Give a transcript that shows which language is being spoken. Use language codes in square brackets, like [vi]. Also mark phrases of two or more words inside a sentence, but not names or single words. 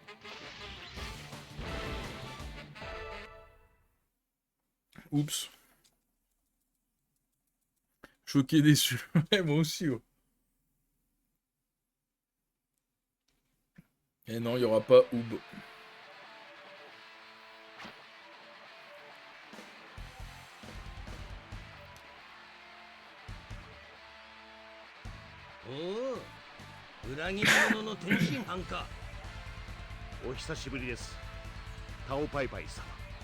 [fr] Oups. Choqué, déçu. Ouais, moi aussi. Ouais. Et non, il n'y aura pas Oub. [ja] おお、裏切り者の天津飯か。お久しぶりです。タオパイパイ様。